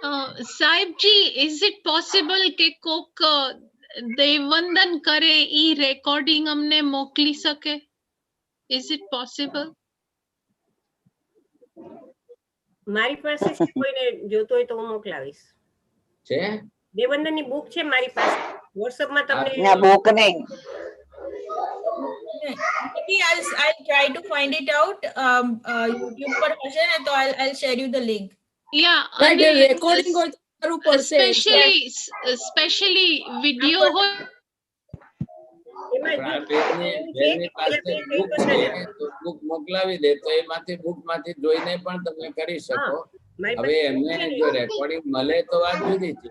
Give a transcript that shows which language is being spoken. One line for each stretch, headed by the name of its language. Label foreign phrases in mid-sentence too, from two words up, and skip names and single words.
Gujarati: સાહેબજી,
English: is it possible
Gujarati: કે કોક દેવવંદન કરે ઈ રેકોર્ડિંગ અમને મોકલી શકે?
English: is it possible?
Gujarati: મારી પાસે છે, કોઈને જોતો હોય તો હું મોકલાવીશ. છે દેવવંદન ની બુક છે મારી પાસે, વોટ્સએપ માં તમને. ના બુક નહીં.
English: Maybe I'll try to find it out. YouTube
Gujarati: પર હશે ને તો
English: I'll share you the link. યા, Right,
Gujarati: અને recording હોય તો કરવું પડશે.
English: specially video
Gujarati: હોય એમાં આપણા જો બેનની પાસે બુક છે તો બુક મોકલાવી દે તો એમાંથી બુક માંથી જોઈને પણ તમે કરી શકો. હવે એમને જો રેકોર્ડિંગ મળે તો વાત જુદી છે.